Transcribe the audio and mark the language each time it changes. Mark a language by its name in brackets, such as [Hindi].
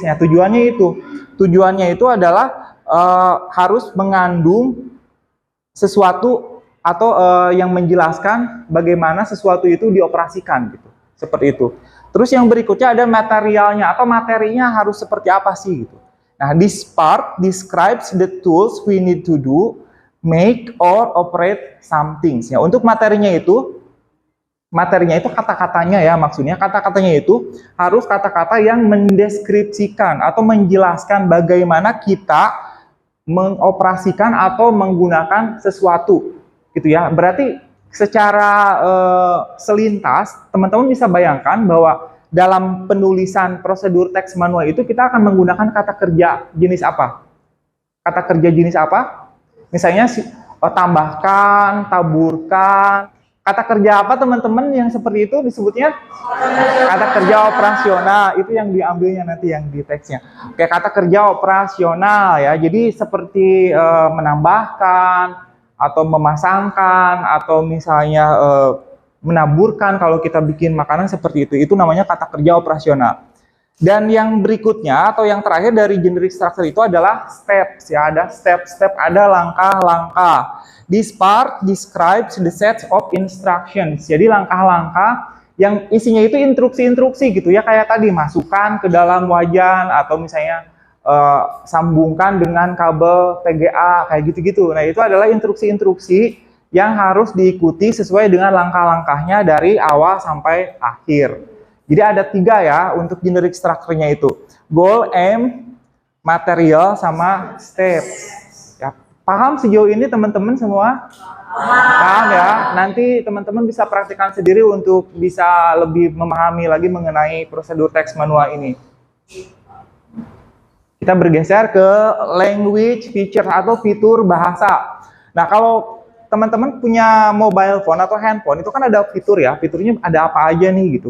[Indonesian] Ya, tujuannya itu adalah harus mengandung sesuatu atau yang menjelaskan bagaimana sesuatu itu dioperasikan gitu. Seperti itu. Terus yang berikutnya ada materialnya atau materinya harus seperti apa sih gitu. [English] Nah, this part describes the tools we need to do, make or operate something. [Indonesian] Ya, untuk materinya itu kata-katanya ya, maksudnya kata-katanya itu harus kata-kata yang mendeskripsikan atau menjelaskan bagaimana kita mengoperasikan atau menggunakan sesuatu. gitu ya. Berarti secara selintas teman-teman bisa bayangkan bahwa dalam penulisan prosedur teks manual itu kita akan menggunakan kata kerja jenis apa? Kata kerja jenis apa? Misalnya tambahkan, taburkan. Kata kerja apa teman-teman yang seperti itu disebutnya? Kata kerja operasional. Itu yang diambilnya nanti yang di teksnya. Oke, kata kerja operasional ya. Jadi seperti menambahkan atau memasangkan atau misalnya menaburkan kalau kita bikin makanan seperti itu namanya kata kerja operasional. Dan yang berikutnya atau yang terakhir dari generic structure itu adalah steps ya, ada step-step, ada langkah-langkah. [English] This part describes the sets of instructions. [Indonesian] Jadi langkah-langkah yang isinya itu instruksi-instruksi gitu ya, kayak tadi masukkan ke dalam wajan atau misalnya sambungkan dengan kabel VGA kayak gitu-gitu. Nah, itu adalah instruksi-instruksi yang harus diikuti sesuai dengan langkah-langkahnya dari awal sampai akhir. Jadi ada 3 ya untuk generic structure-nya itu. Goal, aim, material, sama steps. Ya, paham sejauh ini teman-teman semua? Paham ya? Nanti teman-teman bisa praktikkan sendiri untuk bisa lebih memahami lagi mengenai prosedur teks manual ini. Kita bergeser ke language feature atau fitur bahasa. Nah, kalau teman-teman punya mobile phone atau handphone, itu kan ada fitur ya, fiturnya ada apa aja nih gitu.